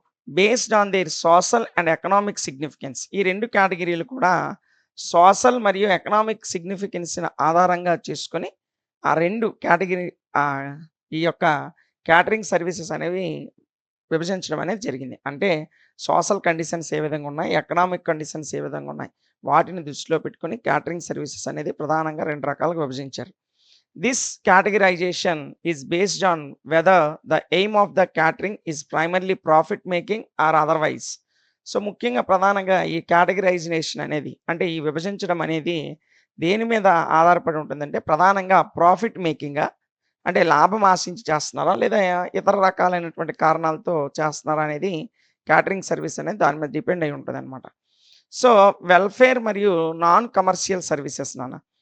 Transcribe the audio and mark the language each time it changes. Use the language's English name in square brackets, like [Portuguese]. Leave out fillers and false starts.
[English] Based on their social and economic significance. [Telugu] ఈ 2 కేటగిరీలు కూడా social మరియు ఎకనామిక్ సిగ్నిఫికెన్స్‌ని ఆధారంగా చేసుకొని ఆ 2 కేటగిరీ ఆహ్, ఈ యొక్క క్యాటరింగ్ సర్వీసెస్ అనేవి విభజించడం అనేది జరిగింది. అంటే సోషల్ కండిషన్స్ ఏ విధంగా ఉన్నాయి, ఎకనామిక్ కండిషన్స్ ఏ విధంగా ఉన్నాయి, వాటిని దృష్టిలో పెట్టుకొని క్యాటరింగ్ సర్వీసెస్ అనేది ప్రధానంగా 2 రకాలుగా విభజించారు. [English] This categorization is based on whether the aim of the catering is primarily profit making or otherwise. [Telugu] So, ముఖ్యంగా ప్రధానంగా ఈ కేటగరైజేషన్ అనేది అంటే ఈ విభజించడం అనేది దేని మీద ఆధారపడి ఉంటుందంటే ప్రధానంగా ప్రాఫిట్ మేకింగా? అంటే లాభం ఆశించి చేస్తున్నారా? లేదా ఇతర రకాలైనటువంటి కారణాలతో చేస్తున్నారా? అనేది క్యాటరింగ్ సర్వీస్ అనేది దాని మీద డిపెండ్ అయి ఉంటదనమాట. సో, వెల్‌ఫేర్ మరియు నాన్ కమర్షియల్ సర్వీసెస్ నాన్న.